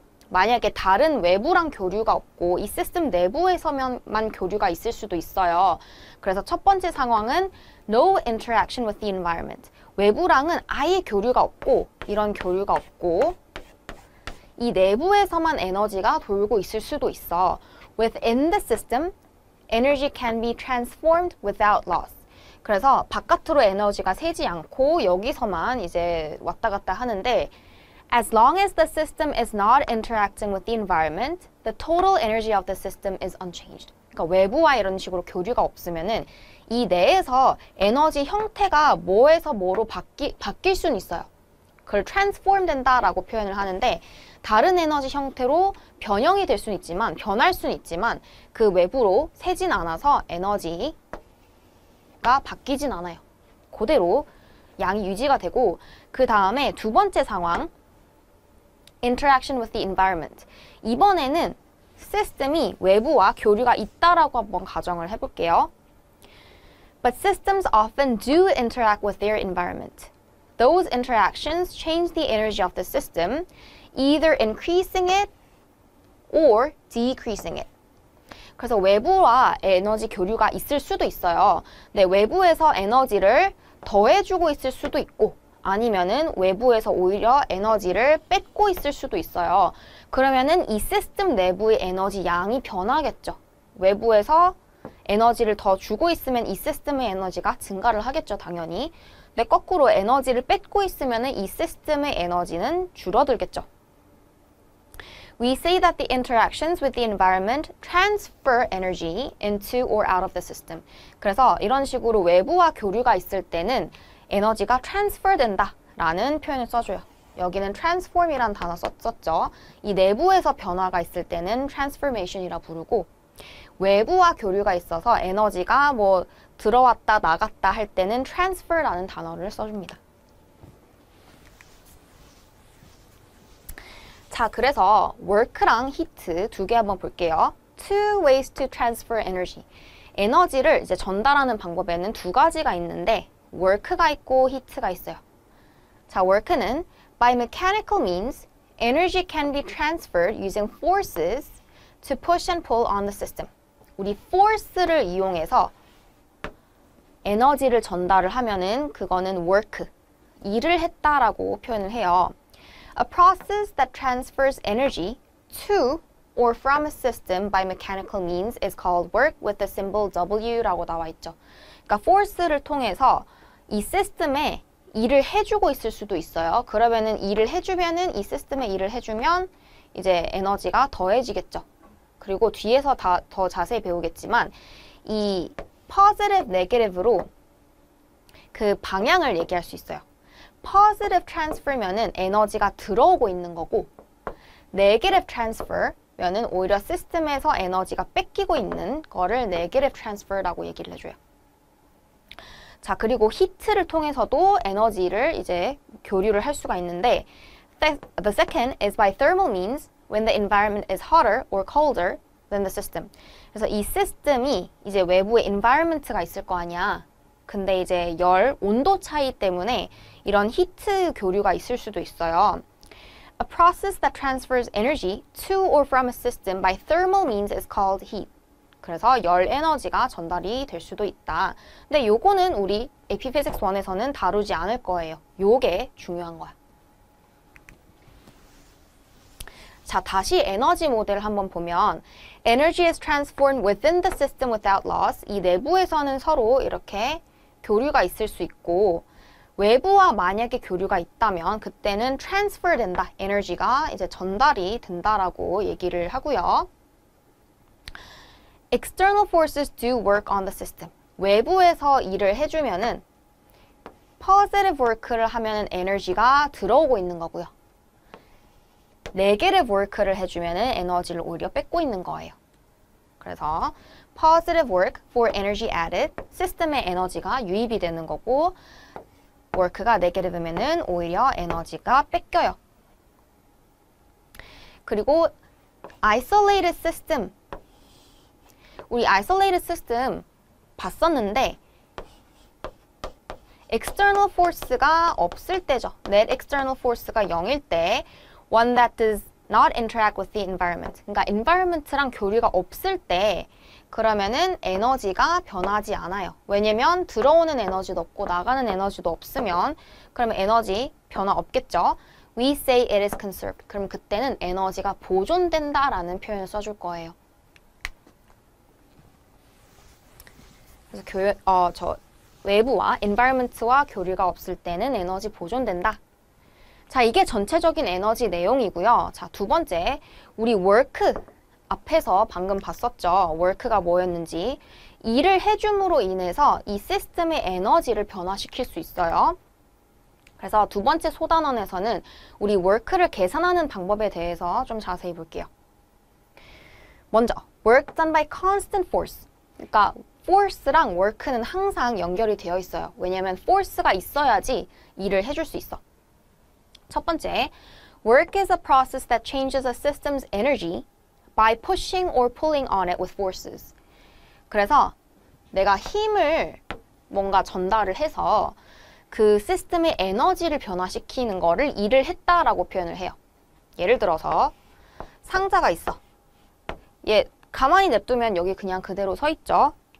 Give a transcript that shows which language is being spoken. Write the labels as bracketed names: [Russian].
[Korean] 만약에 다른 외부랑 교류가 없고 이 시스템 내부에서만 교류가 있을 수도 있어요. 그래서 첫 번째 상황은 [English] no interaction with the environment. [Korean] 외부랑은 아예 교류가 없고 이런 교류가 없고 이 내부에서만 에너지가 돌고 있을 수도 있어. [English] Within the system, energy can be transformed without loss. [Korean] 그래서 바깥으로 에너지가 새지 않고 여기서만 이제 왔다 갔다 하는데 [English] As long as the system is not interacting with the environment, the total energy of the system is unchanged. [Korean] 그러니까 외부와 이런 식으로 교류가 없으면은 이 내에서 에너지 형태가 뭐에서 뭐로 바뀔 수는 있어요. 그걸 transform 된다라고 표현을 하는데 다른 에너지 형태로 변형이 될 수는 있지만 변할 수는 있지만 그 외부로 새진 않아서 에너지가 바뀌진 않아요. 그대로 양이 유지가 되고 그 다음에 두 번째 상황 [English] interaction with the environment. [Korean] 이번에는 시스템이 외부와 교류가 있다라고 한번 가정을 해볼게요. [English] But systems often do interact with their environment. Those interactions change the energy of the system, either increasing it or decreasing it. [Korean] 그래서 외부와 에너지 교류가 있을 수도 있어요. 네, 외부에서 에너지를 더해주고 있을 수도 있고 아니면은 외부에서 오히려 에너지를 뺏고 있을 수도 있어요. 그러면은 이 시스템 내부의 에너지 양이 변하겠죠. 외부에서 에너지를 더 주고 있으면 이 시스템의 에너지가 증가를 하겠죠, 당연히. 근데 거꾸로 에너지를 뺏고 있으면은 이 시스템의 에너지는 줄어들겠죠. [English] We say that the interactions with the environment transfer energy into or out of the system. [Korean] 그래서 이런 식으로 외부와 교류가 있을 때는 에너지가 transfer 된다라는 표현을 써줘요. 여기는 transform이라는 단어 썼죠. 이 내부에서 변화가 있을 때는 transformation이라 부르고 외부와 교류가 있어서 에너지가 뭐 들어왔다 나갔다 할 때는 transfer라는 단어를 써줍니다. 자, 그래서 work랑 heat 두 개 한번 볼게요. [English] Two ways to transfer energy. [Korean] 에너지를 이제 전달하는 방법에는 두 가지가 있는데 work가 있고 heat가 있어요. [English] 자, work는 by mechanical means, energy can be transferred using forces to push and pull on the system. [Korean] 우리 force를 이용해서 에너지를 전달을 하면은 그거는 work, 일을 했다라고 표현을 해요. [English] A process that transfers energy to or from a system by mechanical means is called work with the symbol W [Korean] 라고 나와 있죠. 그러니까 force를 통해서 이 시스템에 일을 해주고 있을 수도 있어요. 그러면은 일을 해주면은 이 시스템에 일을 해주면 이제 에너지가 더해지겠죠. 그리고 뒤에서 더 자세히 배우겠지만 이 positive, negative로 그 방향을 얘기할 수 있어요. positive transfer면은 에너지가 들어오고 있는 거고 negative transfer면은 오히려 시스템에서 에너지가 뺏기고 있는 거를 negative transfer라고 얘기를 해줘요. 자, 그리고 히트를 통해서도 에너지를 이제 교류를 할 수가 있는데 [English] the second is by thermal means when the environment is hotter or colder than the system. [Korean] 그래서 이 시스템이 이제 외부에 environment가 있을 거 아니야. 근데 이제 온도 차이 때문에 이런 히트 교류가 있을 수도 있어요. A process that transfers energy to or from a system by thermal means is called heat. 그래서 열 에너지가 전달이 될 수도 있다. 근데 요거는 우리 AP Physics 1에서는 다루지 않을 거예요. 요게 중요한 거야. 자, 다시 에너지 모델을 한번 보면 [English] Energy is transformed within the system without loss. [Korean] 이 내부에서는 서로 이렇게 교류가 있을 수 있고 외부와 만약에 교류가 있다면 그때는 transfer 된다. 에너지가 이제 전달이 된다라고 얘기를 하고요. [English] External forces do work on the system. [Korean] 외부에서 일을 해주면은 positive work를 하면은 에너지가 들어오고 있는 거고요. negative work를 해주면은 에너지를 오히려 뺏고 있는 거예요. 그래서 [English] positive work for energy added, [Korean] 시스템에 에너지가 유입이 되는 거고 work가 negative면은 오히려 에너지가 뺏겨요. 그리고 isolated system. 우리 isolated system 봤었는데 external force가 없을 때죠. net external force가 0일 때 [English] one that does not interact with the environment. [Korean] 그러니까 environment랑 교류가 없을 때 그러면은 에너지가 변하지 않아요. 왜냐면 들어오는 에너지도 없고 나가는 에너지도 없으면 그러면 에너지 변화 없겠죠. [English] We say it is conserved. [Korean] 그럼 그때는 에너지가 보존된다라는 표현을 써줄 거예요. 그래서 외부와 environment와 교류가 없을 때는 에너지 보존된다. 자, 이게 전체적인 에너지 내용이고요. 자, 두 번째, 우리 work 앞에서 방금 봤었죠. work가 뭐였는지. 일을 해줌으로 인해서 이 시스템의 에너지를 변화시킬 수 있어요. 그래서 두 번째 소단원에서는 우리 work를 계산하는 방법에 대해서 좀 자세히 볼게요. [English] 먼저, work done by constant force. [Korean] 그러니까 force랑 work는 항상 연결이 되어 있어요. 왜냐하면 force가 있어야지 일을 해줄 수 있어. 첫 번째, [English] work is a process that changes a system's energy by pushing or pulling on it with forces. [Korean] 그래서 내가 힘을 뭔가 전달을 해서 그 시스템의 에너지를 변화시키는 거를 일을 했다라고 표현을 해요. 예를 들어서 상자가 있어. 얘 가만히 냅두면 여기 그냥 그대로 서 있죠.